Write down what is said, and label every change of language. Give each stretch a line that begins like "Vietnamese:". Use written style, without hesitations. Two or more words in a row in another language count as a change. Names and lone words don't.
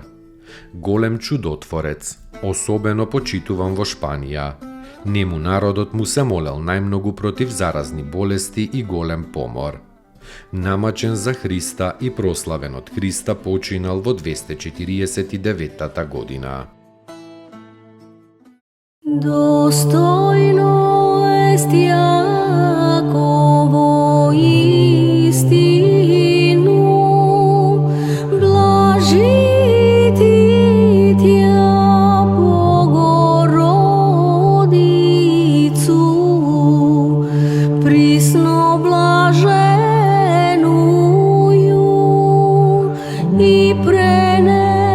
Macedonian: Голем чудотворец, особено почитуван во Шпанија. Нему народот му се молел најмногу против заразни болести и голем помор. Намачен за Христа и прославен од Христа починал во 249 година.
Church Slavic: Достойно есть Яково истину, блажити тя Богородицу, присно блаженую и прене